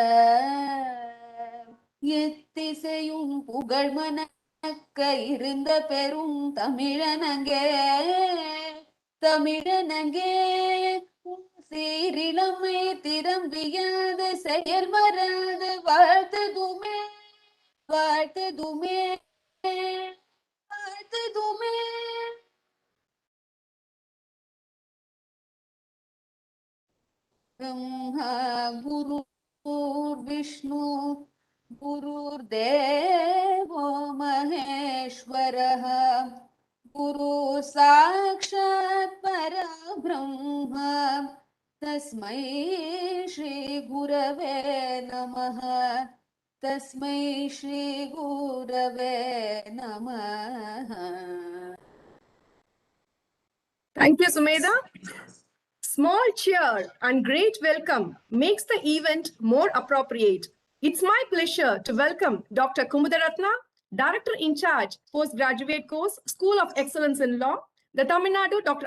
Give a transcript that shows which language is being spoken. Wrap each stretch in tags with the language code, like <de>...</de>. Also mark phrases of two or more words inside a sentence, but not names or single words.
<ta>எத்திசையும் புகழ் மணக்க இருந்த பெரும் தமிழனங்கே தமிழனங்கே சீரிழமை திரும்பியது செயல் மறந்து வாழ்த்ததுமே வாழ்த்ததுமே</ta> <sa>வாழ்த்ததுமே ब्रह्मा गुरुर्विष्णु गुरुर्देवो महेश्वरः गुरु साक्षात् परब्रह्म तस्मै श्री गुरवे नमः तस्मै श्री गुरवे नमः.</sa> <en>Thank you, Sumedha. Small cheer and great welcome makes the event more appropriate. It's my pleasure to welcome Dr. Kumudaratna, Director in Charge, Postgraduate Course, School of Excellence in Law, the Tamil Nadu Dr.</en>